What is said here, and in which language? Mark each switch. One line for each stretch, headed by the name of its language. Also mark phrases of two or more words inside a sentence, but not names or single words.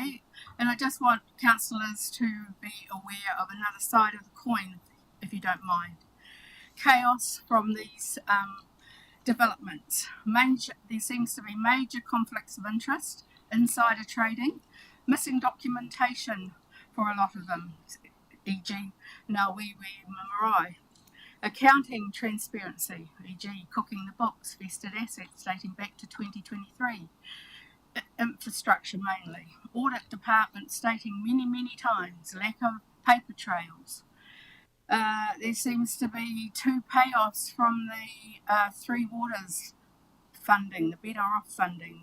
English: And I just want councillors to be aware of another side of the coin if you don't mind. Chaos from these developments. There seems to be major conflicts of interest, insider trading, missing documentation for a lot of them, e.g. Ngāwiwi Marae. Accounting transparency, e.g. cooking the books, vested assets dating back to 2023. Infrastructure mainly. Audit department stating many times lack of paper trails. There seems to be 2 payoffs from the Three Waters funding, the Better Off funding.